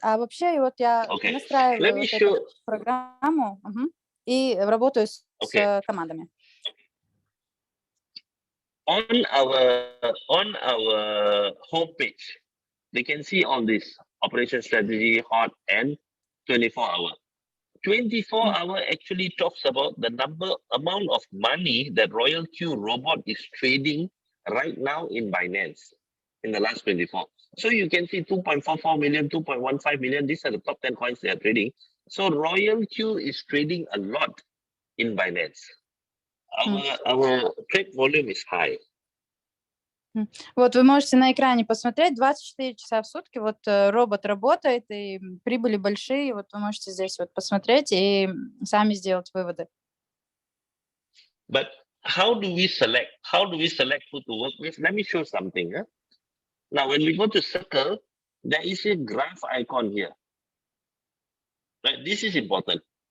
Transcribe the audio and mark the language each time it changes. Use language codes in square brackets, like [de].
[ru] А вообще, вот я настраиваю эту программу и работаю с командами. [en] On our homepage, they can see all this operation strategy, hot and 24-hour. 24-hour actually talks about the amount of money that RoyalQ robot is trading right now in Binance in the last 24. So you can see 2.44 million, 2.15 million. These are the top 10 coins they are trading. So RoyalQ is trading a lot in Binance. Our trade volume is high. [ru] Вот вы можете на экране посмотреть, 24 часа в сутки вот робот работает, и прибыли большие, вот вы можете здесь вот посмотреть и сами сделать выводы. [en] But how do we select who to work with? Let me show something. Now, when we go to circle, there is a graph icon here. Right? This is important.